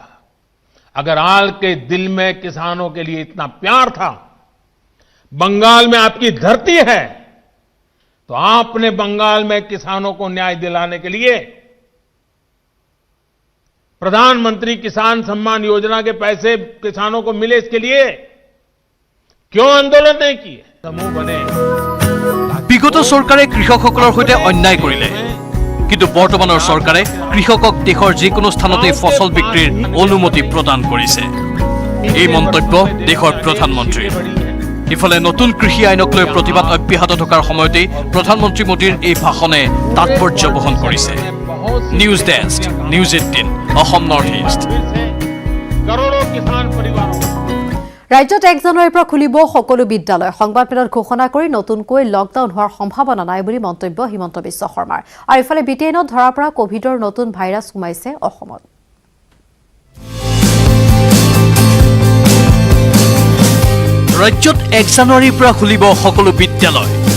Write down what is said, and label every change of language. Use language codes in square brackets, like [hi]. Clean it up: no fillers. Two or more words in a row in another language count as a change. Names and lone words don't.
[hi] अगर हाल के दिल में किसानों के लिए इतना प्यार था, बंगाल में आपकी धरती है, तो आपने बंगाल में किसानों को न्याय दिलाने के लिए प्रधानमंत्री किसान सम्मान योजना के पैसे किसानों को मिले, इसके लिए क्यों आंदोलन नहीं किए? समूह बने। [as] বিগত চৰকাৰে কৃষকসকলৰ সৈতে অন্যায় কৰিলে, কিন্তু বৰ্তমানৰ চৰকাৰে কৃষকক দেশৰ যিকোনো স্থানতে ফচল বিক্ৰীৰ অনুমতি প্ৰদান কৰিছে। এই মন্তব্য দেশৰ প্ৰধানমন্ত্ৰীৰ। ইফালে নতুন কৃষি আইনক লৈ প্ৰতিবাদ অব্যাহত থকাৰ সময়তেই প্ৰধানমন্ত্ৰী মোদীৰ এই ভাষণে তাৎপৰ্য বহন কৰিছে। [en] news desk, [as] নিউজ 18, অসম নৰ্থ ইষ্ট। [hi] करोड़ों किसान परिवारों [as] ৰাজ্যত 1 জানুৱাৰীৰ পৰা খুলিব সকলো বিদ্যালয়। সংবাদমেলত ঘোষণা কৰি নতুনকৈ লকডাউন হোৱাৰ সম্ভাৱনা নাই বুলি মন্তব্য হিমন্ত বিশ্ব শৰ্মাৰ। আৰু ইফালে ব্ৰিটেইনত ধৰা পৰা কোভিডৰ নতুন ভাইৰাছ সোমাইছে অসমত। ৰাজ্যত 1 জানুৱাৰীৰ পৰা খুলিব সকলো বিদ্যালয়।